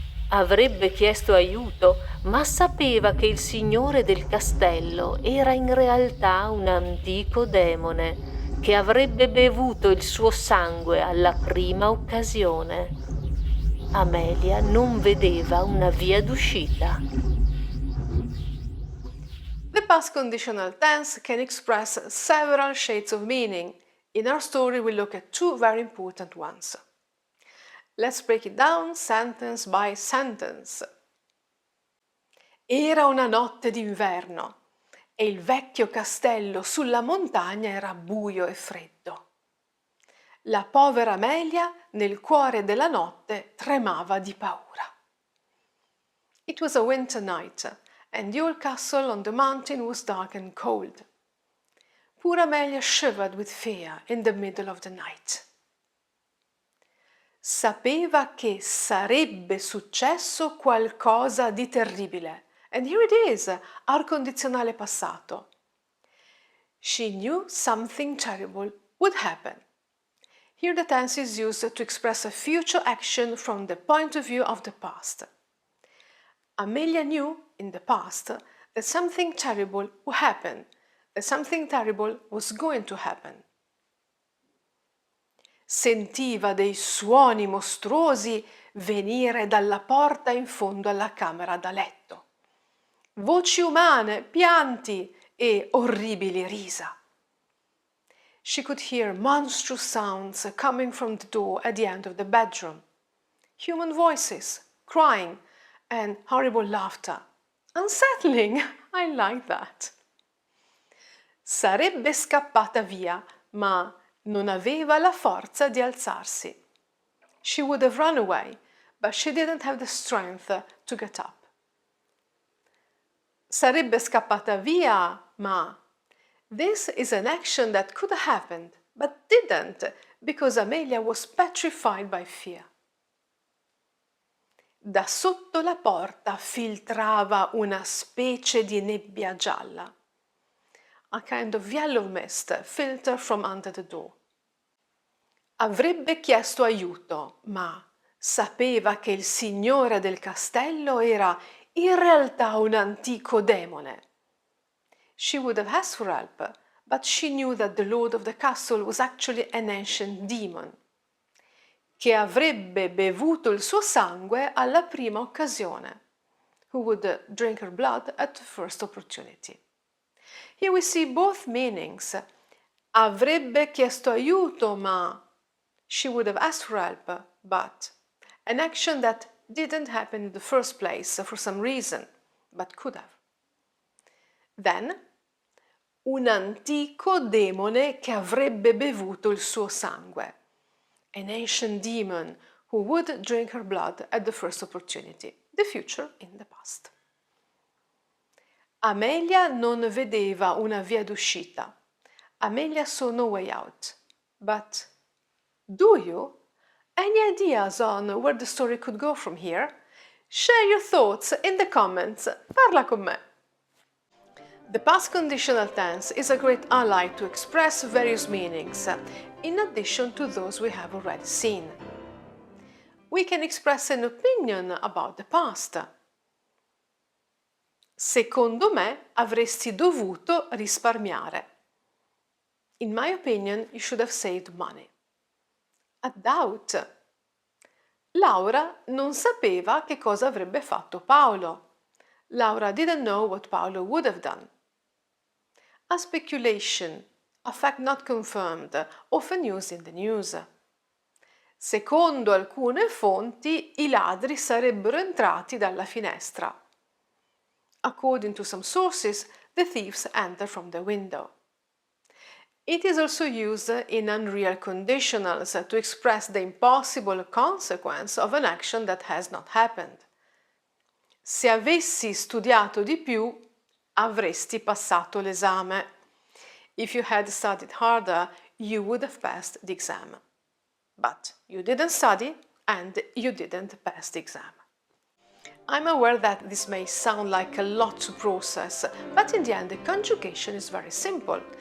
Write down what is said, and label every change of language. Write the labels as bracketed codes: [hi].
[it] Avrebbe chiesto aiuto, ma sapeva che il signore del castello era in realtà un antico demone che avrebbe bevuto il suo sangue alla prima occasione. Amelia non vedeva una via d'uscita. [en] The past conditional tense can express several shades of meaning. In our story, we look at 2 very important ones. Let's break it down sentence by sentence. [it] Era una notte d'inverno e il vecchio castello sulla montagna era buio e freddo. La povera Amelia nel cuore della notte tremava di paura. [en] It was a winter night and the old castle on the mountain was dark and cold. Poor Amelia shivered with fear in the middle of the night. [it] Sapeva che sarebbe successo qualcosa di terribile. [en] And here it is, our condizionale passato. She knew something terrible would happen. Here the tense is used to express a future action from the point of view of the past. Amelia knew, in the past, that something terrible would happen, that something terrible was going to happen. [it] Sentiva dei suoni mostruosi venire dalla porta in fondo alla camera da letto. Voci umane, pianti e orribili risa. [en] She could hear monstrous sounds coming from the door at the end of the bedroom. Human voices, crying, and horrible laughter. Unsettling, I like that. [it] Sarebbe scappata via, ma non aveva la forza di alzarsi. [en] She would have run away, but she didn't have the strength to get up. [it] Sarebbe scappata via, ma [en] this is an action that could have happened, but didn't, because Amelia was petrified by fear. [it] Da sotto la porta filtrava una specie di nebbia gialla. [en] A kind of yellow mist filtered from under the door. [it] Avrebbe chiesto aiuto, ma sapeva che il signore del castello era in realtà un antico demone. [en] She would have asked for help, but she knew that the lord of the castle was actually an ancient demon, [it] che avrebbe bevuto il suo sangue alla prima occasione, [en] who would drink her blood at the first opportunity. Here we see both meanings. [it] Avrebbe chiesto aiuto, ma [en] she would have asked for help, but an action that didn't happen in the first place for some reason, but could have. Then, [it] un antico demone che avrebbe bevuto il suo sangue, [en] an ancient demon who would drink her blood at the first opportunity, the future in the past. [it] Amelia non vedeva una via d'uscita. [en] Amelia saw no way out. But do you? Any ideas on where the story could go from here? Share your thoughts in the comments. [it] Parla con me. [en] The past conditional tense is a great ally to express various meanings, in addition to those we have already seen. We can express an opinion about the past. [it] Secondo me avresti dovuto risparmiare. [en] In my opinion, you should have saved money. A doubt. [it] Laura non sapeva che cosa avrebbe fatto Paolo. [en] Laura didn't know what Paolo would have done. A speculation, a fact not confirmed, often used in the news. [it] Secondo alcune fonti, i ladri sarebbero entrati dalla finestra. [en] According to some sources, the thieves entered from the window. It is also used in unreal conditionals to express the impossible consequence of an action that has not happened. [it] Se avessi studiato di più, avresti passato l'esame. [en] If you had studied harder, you would have passed the exam. But you didn't study and you didn't pass the exam. I'm aware that this may sound like a lot to process, but in the end the conjugation is very simple.